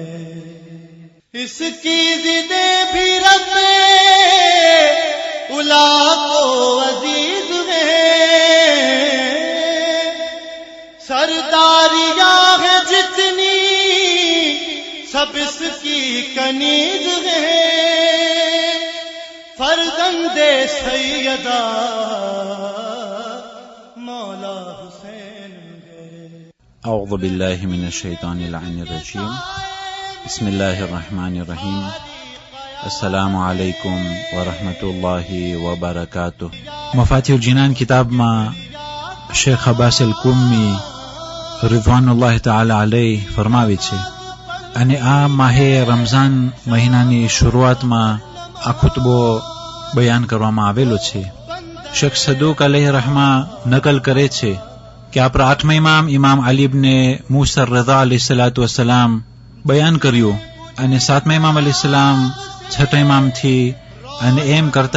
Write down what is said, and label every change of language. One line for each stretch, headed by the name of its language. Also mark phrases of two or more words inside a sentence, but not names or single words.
Urdu: اس کی جدے بھی رب علا کو عزیز ہے، سرداریاں ہے جتنی سب اس کی کنیز ہے، فرزند سیدہ مولا حسین ہے.
Arabic: أعوذ بالله من الشيطان اللعين الرجيم. بسم الله الرحمن الرحيم. السلام عليكم ورحمة الله وبركاته.
Gujarati: مفاتيح الجنان કિતાબ મા الشيخ عباس الكومي
Arabic: رضوان الله تعالى عليه
Gujarati: فرماوي છે અને આ માહે રમઝાન મહિનાની શરૂઆતમાં આ ખુતબો બયાન કરવામાં આવેલો છે. શેખ સદુક
Arabic: عليه رحمة
Gujarati: નકલ કરે છે કે આપણા આઠમા ઇમામ અલી ઇબ્ને મૂસા રઝા
Arabic: عليه الصلاة والسلام
Gujarati: બયાન કર્યું અને સાતમા ઇમામ અલૈહિસ્સલામ છઠ્ઠા ઇમામથી અને એમ કરતા